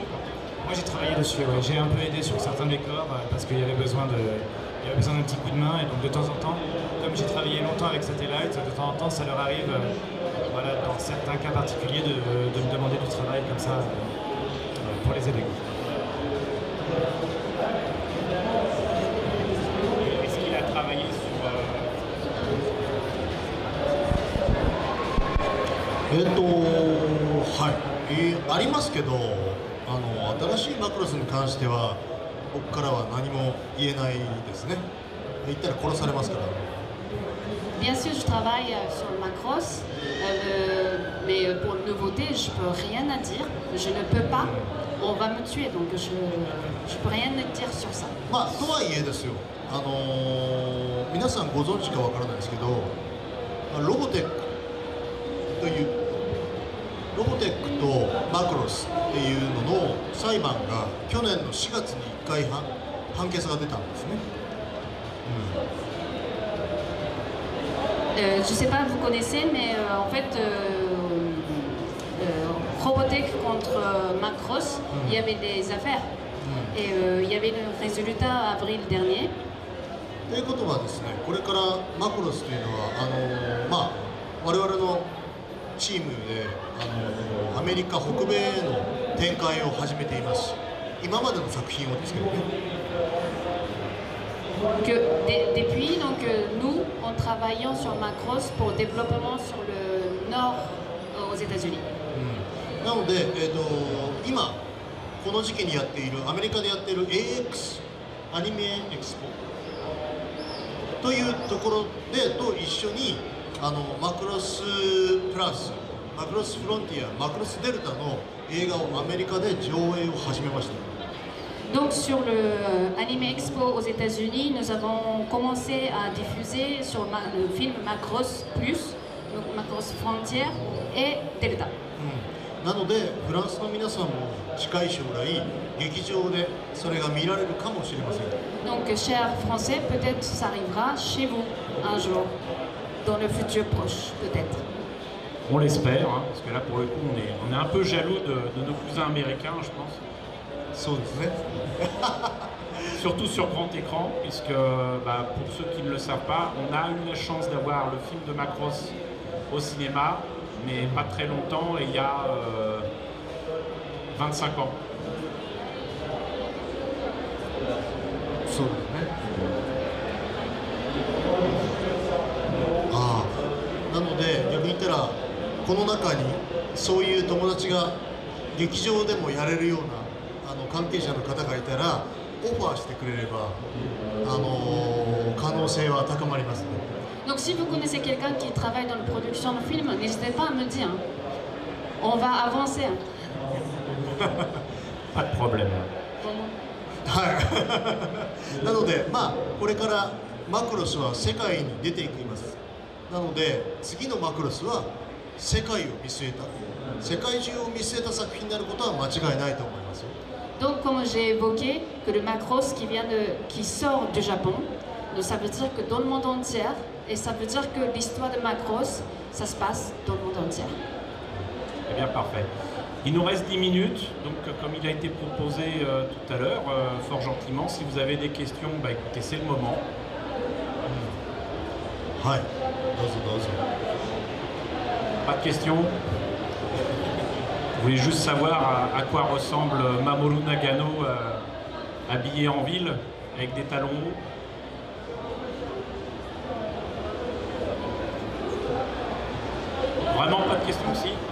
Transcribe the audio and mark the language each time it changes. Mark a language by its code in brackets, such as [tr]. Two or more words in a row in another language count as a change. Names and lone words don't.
[fr] Moi j'ai travaillé dessus, ouais. J'ai un peu aidé sur certains décors parce qu'il y avait besoin d'un petit coup de main, et donc de temps en temps, comme j'ai travaillé longtemps avec Satellite, de temps en temps ça leur arrive, voilà, dans certains cas particuliers, de me demander du travail comme ça pour les aider. Est-ce qu'il a travaillé sur... [ja] はい、ありますけど、新しいマクロスに関しては僕からは何も言えないですね。言ったら殺されますから。 [fr] Bien sûr, je travaille sur Macross, mais pour une nouveauté, je peux rien à dire. Je ne peux pas. On va me tuer, donc je peux rien dire sur ça. [ja] まあとはいえですよ。皆さんご存知かわからないですけど、ロボテックというロボテックとマクロスっていうのの裁判が去年の4月に1回判決が出たんですね。 [fr] Je ne sais pas, vous connaissez, mais en fait, Robotech contre Macross, il y avait des affaires. Et il y avait le résultat avril dernier. [ja] ということはですね、これからマクロスというのは我々のチームでアメリカ北米への展開を始めています。今までの作品をですけどね。 [fr] que depuis, donc, nous, en travaillant sur Macross pour développement sur le nord aux États-Unis. [ja] なので、今この時期にやっているアメリカでやっている AX アニメエクスポというところでと一緒にマクロスプラス、マクロスフロンティア、マクロスデルタの映画をアメリカで上映を始めました。 [fr] Donc sur le Anime Expo aux États-Unis, nous avons commencé à diffuser sur le film Macross Plus, donc Macross Frontier et Delta. [ja] なのでフランスの皆さんも近い将来劇場でそれが見られるかもしれません。 [fr] Donc chers Français, peut-être ça arrivera chez vous un jour, dans le futur proche, peut-être. On l'espère, hein, parce que là pour le coup on est un peu jaloux de nos cousins américains, je pense. [ja] そうですね。 [fr] Surtout sur grand écran, puisque bah, pour ceux qui ne le savent pas, on a eu la chance d'avoir le film de Macross au cinéma, mais pas très longtemps, et il y a 25 ans. [ja] そうですね。ああ、なので逆に言ったらこの中にそういう友達が劇場でもやれるような関係者の方がいたらオファーしてくれれば可能性は高まりますね。 [fr] Donc si vous connaissez quelqu'un qui travaille dans la production de films, n'hésitez pas à me dire. On va avancer. Pas de problème. [ja] はいなのでまあこれからマクロスは世界に出ていきます。なので次のマクロスは世界を見据えた世界中を見据えた作品になることは間違いないと思いますよ。 [fr] Donc comme j'ai évoqué que le Macross qui sort du Japon, donc ça veut dire que dans le monde entier, et ça veut dire que l'histoire de Macross, ça se passe dans le monde entier. Eh bien parfait. Il nous reste 10 minutes, donc comme il a été proposé tout à l'heure, fort gentiment, si vous avez des questions, bah écoutez, c'est le moment. [ja] はいどうぞどうぞ。 [fr] Pas de questions? Vous voulez juste savoir à quoi ressemble Mamoru Nagano habillé en ville, avec des talons hauts? Vraiment pas de questions aussi?